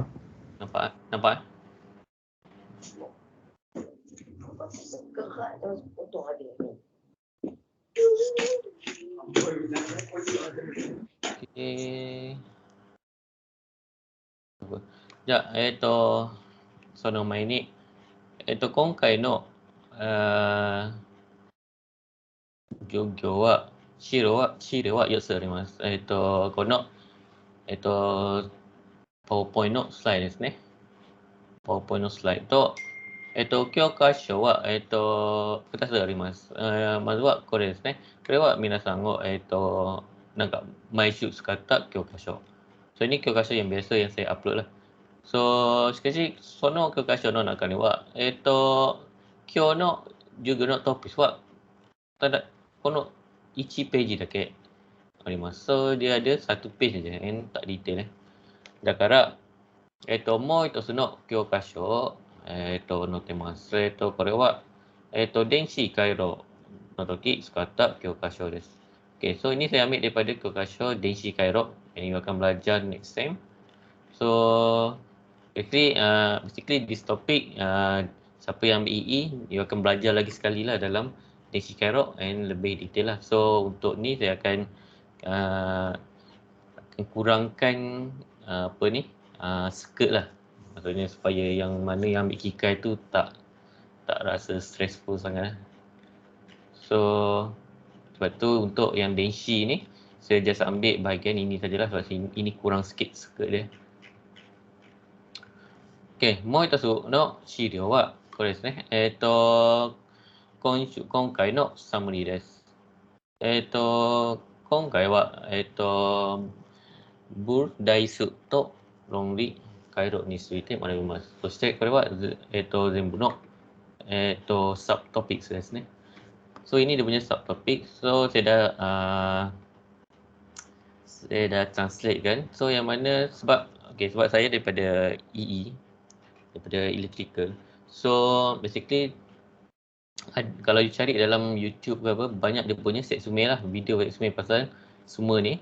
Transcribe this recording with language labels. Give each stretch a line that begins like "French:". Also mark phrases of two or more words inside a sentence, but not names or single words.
Malay: Nampak? Nampak? Okay. Ya,
Japanese: その前に、今回の、授業は、資料は4つあります。この、パワーポイントのスライドですね。パワーポイントのスライドと、教科書は、2つあります。まずはこれですね。これは皆さんを、なんか毎週使った教科書。それに教科書
Malay: yang biasa yang saya upload lah. So,
Japanese: しかし、その教科書の中には、今日の授業のトピックは、ただ、この1ページだけあります。
Malay: So, dia ada satu page saja, tak detail.
Japanese: だから、もう一つの教科書を、載ってます。これは、電子回路の時使った教科書です。
Malay: Okay, so ini saya ambil daripada
Japanese: 教科書 電子回路
Malay: yang you akan belajar
English: next time. So, basically this topic,
Malay: siapa yang ambil EE, you akan belajar lagi sekali lah dalam 電子回路 and lebih detail lah. So, untuk ni saya akan kurangkan skirt lah. Maksudnya supaya yang mana yang ambil kikai tu tak rasa stressful sangat lah. So sebab tu untuk yang denshi ni saya just ambil bahagian ini sajalah sebab ini kurang sikit skirt dia.
Japanese: Okay, もう一つの資料はこれですね。今回のサムリーです。今回はブルダイスと論理回路について学びます。そしてこれは、全部の、サブトピックスですね。
Malay: So ini dia punya subtopik. So saya dah translate kan. So yang mana sebab saya daripada EE, daripada electrical. So basically kalau you cari dalam YouTube ke apa, banyak dia punya seksume lah, video seksume pasal semua ni.